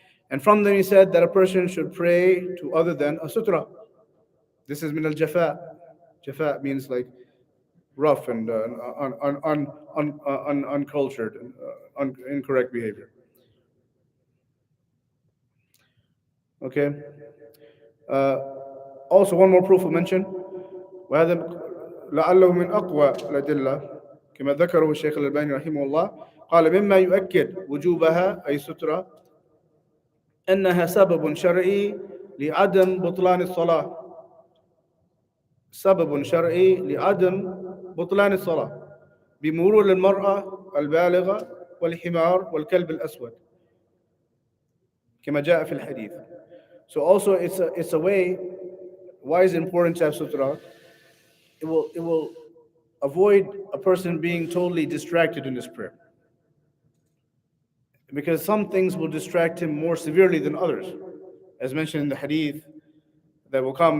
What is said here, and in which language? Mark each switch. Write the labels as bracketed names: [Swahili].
[English] And from them he said that a person should pray to other than a sutra. This is min al jafa. Jafa means like rough and uncultured and incorrect behavior. Okay. Also, one more proof of mention. [Arabic] وهذا لعله من أقوى الأدلة كما ذكره الشيخ الألباني رحمه الله. قال مما يؤكد وجوبها أي سترة أنها سبب شرعي لعدم بطلان الصلاة. سبب شرعي لعدم بطلان الصلاة بمرور المرأة البالغة والحمار والكلب الأسود كما جاء في الحديث. [English] So also it's a way. Why is it important to have sutra? It will avoid a person being totally distracted in his prayer, because some things will distract him more severely than others, as mentioned in the hadith that will come.